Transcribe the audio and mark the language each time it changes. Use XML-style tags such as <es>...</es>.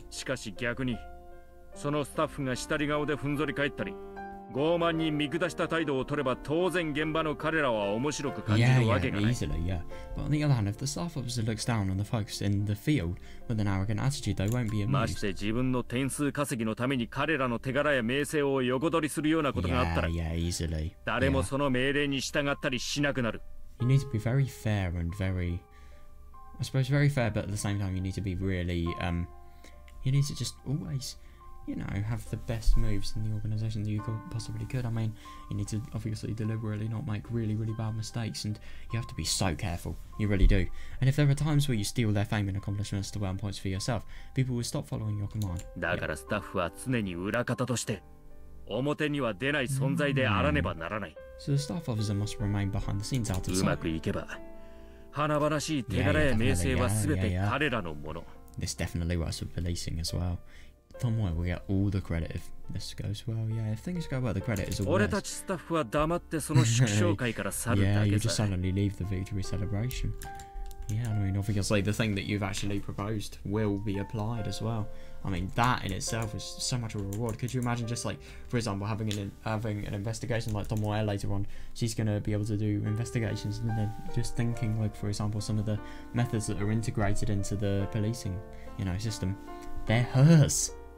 <ja>しかし逆に、そのスタッフが下り顔でふんぞり返ったり、傲慢に見下した態度を取れば当然現場の彼らは面白く感じるわけがない。</ja> <en>Easily, yeah. But on the other hand, if the staff officer looks down on the folks in the field with an arrogant attitude, they won't be amused.</en> <ja>まして自分の点数稼ぎのために彼らの手柄や名声を横取りするようなことがあったら、</ja> <en>easily.</en> <ja>誰もその命令に従ったりしなくなる。</ja> <en>You need to be very fair and very, I suppose very fair, but at the same time you need to be really, you need to just always, you know, have the best moves in the organisation that you possibly could. I mean, you need to obviously deliberately not make really bad mistakes, and you have to be so careful. You really do. And if there are times where you steal their fame and accomplishments to earn points for yourself, people will stop following your command.</en> <ja>だからスタッフは常に裏方として表には出ない存在であらねばならない。</ja> <en>So the staff officer must remain behind the scenes out of sight.</en> <ja>うまくいけば華々しい手柄や名声は全て彼らのもの。</ja> <en>This definitely works with policing as well. Tomoe will get all the credit if this goes well. Yeah, if things go well, the credit is all</en> <ja>俺たちスタッフは黙ってその祝勝会から去るだけ</ja> <en>you just</en> <ja>さ。</ja> <en>suddenly leave the victory celebration. Yeah, I mean, obviously the thing that you've actually proposed will be applied as well. I mean, that in itself is so much of a reward. Could you imagine just like, for example, having an investigation like Tomoe later on? She's going to be able to do investigations, and then just thinking like, for example, some of the methods that are integrated into the policing, you know, system, they're hers.</en>